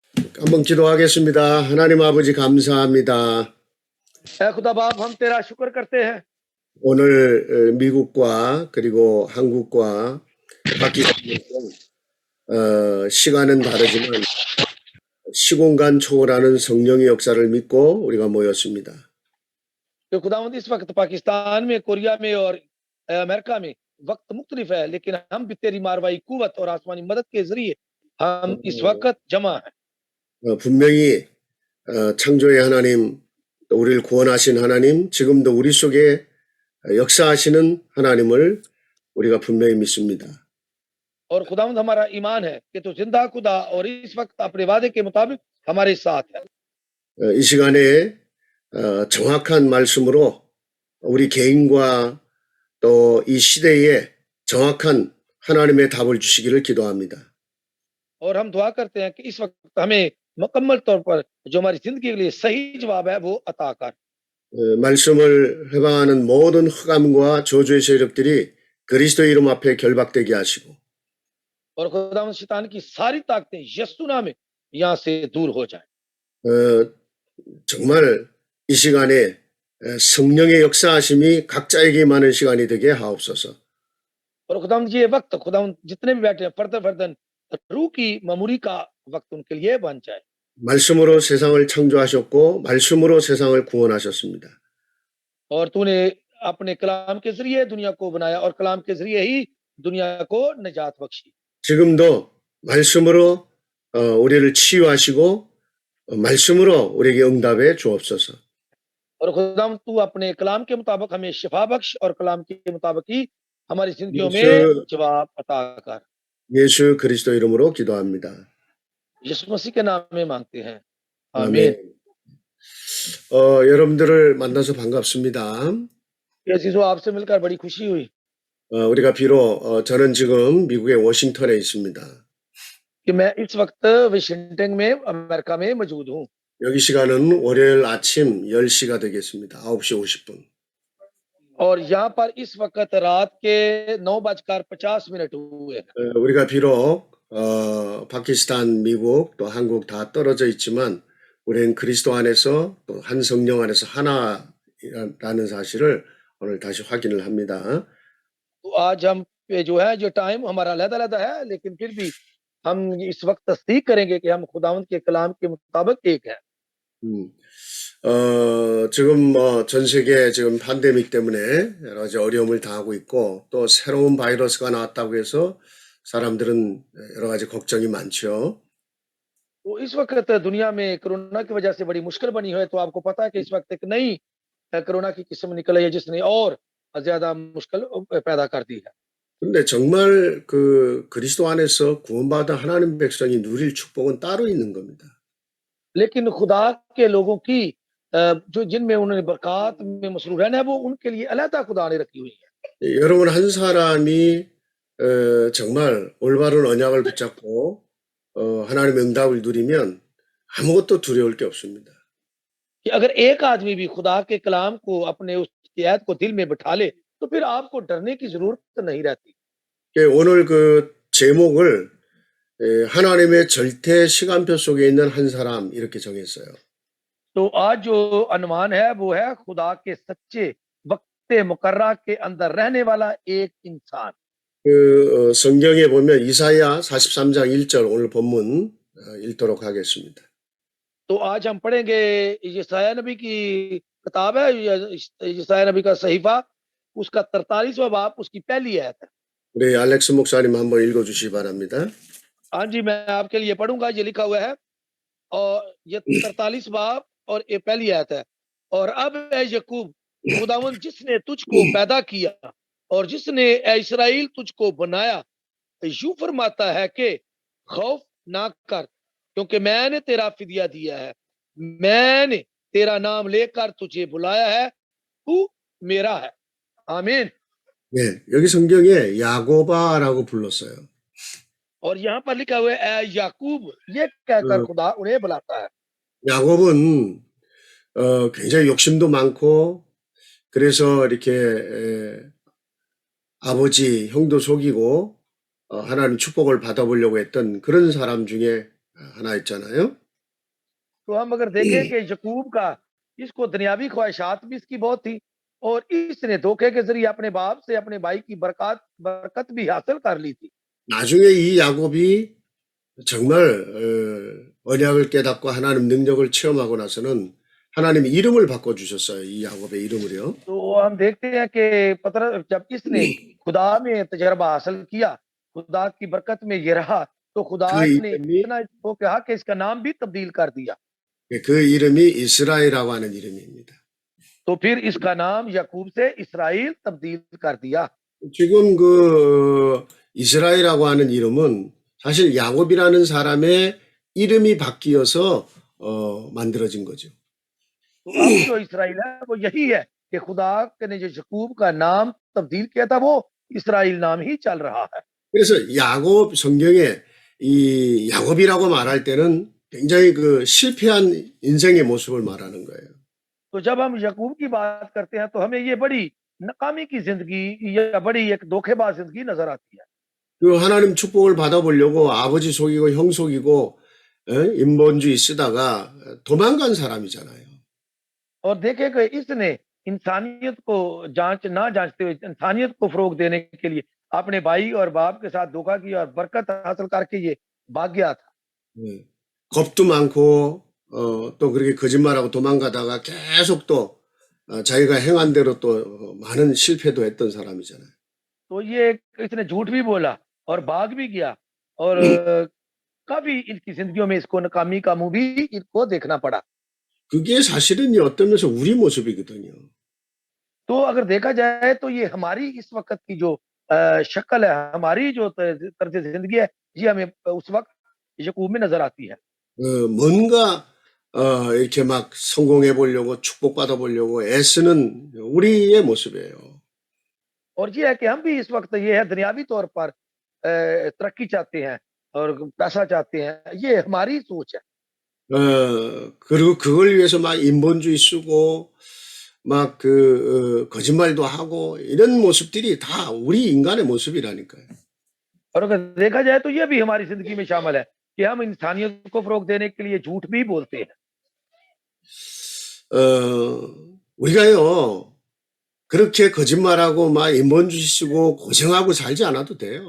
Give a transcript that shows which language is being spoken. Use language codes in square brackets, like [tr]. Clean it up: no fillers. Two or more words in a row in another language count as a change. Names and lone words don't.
[ko] 한번 기도하겠습니다. 하나님 아버지 감사합니다. [ur] اے خدا باپ ہم تیرا شکر کرتے ہیں [ko] 오늘 미국과 그리고 한국과 파키스탄에서 시간은 다르지만 시공간 초월하는 성령의 역사를 믿고 우리가 मो였습니다. [ur] کہ خداوند اس وقت پاکستان میں کوریا میں اور امریکہ میں وقت مختلف ہے لیکن ہم بھی تیری ماروائی قوت اور آسمانی مدد کے ذریعے ہم اس وقت جمع ہیں [ko] 분명히 창조의 하나님, 또 우리를 구원하신 하나님, 지금도 우리 속에 역사하시는 하나님을 우리가 분명히 믿습니다. [ur] اور خداوند ہمارا ایمان ہے کہ تو زندہ خدا اور اس وقت اپنے وعدے کے مطابق ہمارے ساتھ ہے [ko] 이 시간에 정확한 말씀으로 우리 개인과 또 이 시대에 정확한 하나님의 답을 주시기를 기도합니다. [ur] اور ہم دعا کرتے ہیں کہ اس وقت ہمیں مکمل طور پر جو ہماری زندگی کے لیے صحیح جواب ہے وہ عطا کر [ko] 말씀을 해방하는 모든 흑암과 저주의 세력들이 그리스도 이름 앞에 결박되게 하시고 [ur] اور خداوند شیطان کی ساری طاقتیں یسوع نام میں یہاں سے دور ہو جائے [ko] 정말 이 시간에 성령의 역사하심이 각자에게 많은 시간이 되게 하옵소서. [ur] اور خداوند یہ وقت خداوند جتنے بھی بیٹھے ہیں فرداً فرداً روح کی معموری کا وقت ان کے لیے بن جائے [ko] 말씀으로 세상을 창조하셨고 말씀으로 세상을 구원하셨습니다. [ur] اور تونے اپنے کلام کے ذریعے دنیا کو بنایا اور کلام کے ذریعے ہی دنیا کو نجات بخشی [ko] 지금도 말씀으로 우리를 치유하시고 말씀으로 우리에게 응답해 주옵소서. [ur] اور خداوند تو اپنے کلام کے مطابق ہمیں شفا بخش اور کلام کے مطابق ہی ہماری زندگیوں میں جواب عطا کر [ko] 예수 그리스도 이름으로 기도합니다. [ur] یسوع مسیح کے نام میں مانگتے ہیں [ko] 아멘. [ur] आमीन [ko] 여러분들을 만나서 반갑습니다. [ur] یہ چیزوں آپسے ملکر بڑی خوشی ہوئی [ko] 우리가 비록 저는 지금 미국의 워싱턴에 있습니다. [ur] کہ میں اس وقت واشنگٹن میں امریکہ میں موجود ہوں [ko] 여기 시간은 월요일 아침 10시가 되겠습니다. 9시 50분. [ur] اور یہاں پر اس وقت رات کے 9:50 ہوئے ہیں [ko] 우리가 비록 파키스탄, 미국, 또 한국 다 떨어져 있지만 우리는 그리스도 안에서 또 한 성령 안에서 하나라는 사실을 오늘 다시 확인을 합니다. [ur] تو آج ہم پے جو ہے جو ٹائم ہمارا الگ-الگ ہے لیکن پھر بھی ہم اس وقت تصدیق کریں گے کہ ہم خداوند کے کلام کے مطابق ایک ہے [ko] 지금 전 세계 지금 팬데믹 때문에 여러 가지 어려움을 당하고 있고 또 새로운 바이러스가 나왔다고 해서 사람들은 여러 가지 걱정이 많죠. [ur] تو اس وقت دنیا میں کورونا کی وجہ سے بڑی مشکل بنی ہے تو آپکو پتہ ہے کہ اس وقت ایک نئی کورونا کی قسم نکل آئی ہے جسنے اور زیادہ مشکل پیدا کر دی ہے [ko] 근데 정말 그 그리스도 안에서 구원받은 하나님 백성이 누릴 축복은 따로 있는 겁니다. [ur] لیکن خدا کے لوگوں کی جو جنمیں انہوں نے برکت میں مصروف رہنا ہے وہ انکے لیے علیحدہ خدا نے رکھی ہوئی ہے [ko] 여러분 한 사람이 정말 올바른 언약을 붙잡고 하나님의 응답을 누리면 아무것도 두려울 게 없습니다. [ur] کہ اگر ایک آدمی بھی خدا کے کلام کو اپنے اس آیت کو دل میں بٹھا لے تو پھر آپکو ڈرنے کی ضرورت نہیں رہتی [ko] 오늘 그 제목을 하나님의 절대 시간표 속에 있는 한 사람 이렇게 정했어요. [ur] تو آج جو انومان ہے وہ ہے خدا کے سچے وقت مقررہ کے اندر رہنے والا ایک انسان [ko] 그 성경에 보면 이사야 43장 1절 오늘 본문 읽도록 하겠습니다. [ur] تو آج ہم پڑھیں گے یسعیاہ نبی کی کتاب ہے یسعیاہ نبی کا صحیفہ اسکا 43واں باب اسکی پہلی آیت ہے [ko] 우리 알렉스 목사님 한번 읽어 주시기 바랍니다. [ur] ہاں جی میں آپکے لیے پڑھوں گا یہ لکھا ہوا ہے اور یہ 43 باب اور یہ پہلی آیت ہے اور اب اے یعقوب خداوند جسنے تجھکو پیدا کیا اور جسنے اے اسرائیل تجھکو بنایا یوں فرماتا ہے کہ خوف نہ کر کیونکہ میں نے تیرا فدیہ دیا ہے میں نے تیرا نام لیکر تجھے بلایا ہے تو میرا ہے آمین [ko] 네, 여기 성경에 야고바라고 불렀어요. [ur] اور یہاں پر لکھا ہوا ہے اے یعقوب یہ کہہکر خدا انہیں بلاتا ہے [ko] 야곱은 굉장히 욕심도 많고 그래서 이렇게 아버지, 형도 속이고 하나님 축복을 받아보려고 했던 그런 사람 중에 하나 있잖아요. [ur] تو ہم اگر دیکھیں کہ یعقوب کا اسکو دنیاوی خواہشات بھی اسکی بہت تھی اور اسنے دھوکے کے ذریعے اپنے باپ سے اپنے بھائی کی برکت بھی حاصل کر لی تھی. [ko] 나중에 이 야곱이 정말 언약을 깨닫고 하나님 능력을 체험하고 나서는 하나님이 이름을 바꿔주셨어요. 이 야곱의 이름을요. [ur] تو ہم دیکھتے ہیں کہ پطرس جب اسنے خدا میں تجربہ حاصل کیا، خدا کی برکت میں یہ رہا، تو خدا [ko] 그 [ur] ने [ko] 이름이, [ur] اتنا اسکو کہا کہ اسکا نام بھی تبدیل کر دیا. [ko] 그 이름이 이스라엘이라고 하는 이름입니다. [ur] تو پھر اسکا نام یعقوب سے اسرائیل تبدیل کر دیا. [ko] 지금 그 이스라엘이라고 하는 이름은 사실 야곱이라는 사람의 이름이 바뀌어서 만들어진 거죠. [ur] تو اب جو اسرائیل ہے وہ یہی ہے کہ خدا نے جو یعقوب کا نام تبدیل کیا تھا وہ اسرائیل نام ہی چل رہا ہے. [ko] 그래서 야곱 성경에 이 야곱이라고 말할 때는 굉장히 그 실패한 인생의 모습을 말하는 거예요. [ur] تو جب ہم یعقوب کی بات کرتے ہیں تو ہمیں یہ بڑی ناکامی کی زندگی یا بڑی ایک دھوکےباز زندگی نظر آتی ہے. [ko] 그 하나님 축복을 받아보려고 아버지 속이고 형 속이고 인본주의 쓰다가 도망간 사람이잖아요. [ur] اور دیکھے کہ اسنے انسانیت کو نہ جانچتے ہوئے انسانیت کو فروغ دینے کے لیے اپنے بھائی اور باپ کے ساتھ دھوکا کیا اور برکت حاصل کرکے یہ بھاگ گیا تھا. [ko] 예. 겁도 많고 또 그렇게 거짓말하고 도망가다가 계속 또 자기가 행한 대로 또 많은 실패도 했던 사람이잖아요. [ur] تو یہ اسنے جھوٹ بھی بولا اور بھاگ بھی گیا اور کافی انکی زندگیوں میں اسکو ناکامی کا منہ بھی انکو دیکھنا پڑا. [ko] 그게 사실은요, 어떤 면에서 우리 모습이거든요. [ur] تو اگر دیکھا جائے تو یہ ہماری اس وقت کی جو شکل ہے، ہماری جو طرز زندگی ہے، یہ ہمیں اس وقت یعقوب میں نظر آتی ہے. [ko] 뭔가 이렇게 막 성공해 보려고 축복받아 보려고 애쓰는 우리의 모습이에요. [ur] اور یہ ہے کہ ہم بھی اس وقت یہ ہے دنیاوی طور پر ترقی چاہتے ہیں اور پیسہ چاہتے ہیں، یہ ہماری سوچ ہے. [ko] 그리고 그걸 위해서 막 인본주의 쓰고 막 거짓말도 하고 이런 모습들이 다 우리 인간의 모습이라니까요. [ur] اور اگر دیکھا جائے تو یہ بھی ہماری زندگی میں شامل ہے کہ ہم انسانیت کو فروغ دینے کے لیے جھوٹ بھی بولتے ہیں. [ko] 우리가요, 그렇게 거짓말하고 막 인본주의 쓰고 고생하고 살지 않아도 돼요.